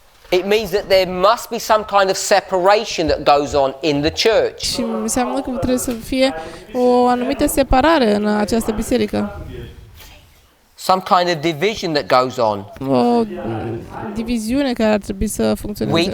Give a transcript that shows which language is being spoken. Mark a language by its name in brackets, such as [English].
[English] it means that there must be some kind of separation that goes on in the church. [Romanian] Și înseamnă că trebuie să fie o anumită separare în această biserică. [English] Some kind of division that goes on. [Romanian] O diviziune care ar trebui să funcționeze.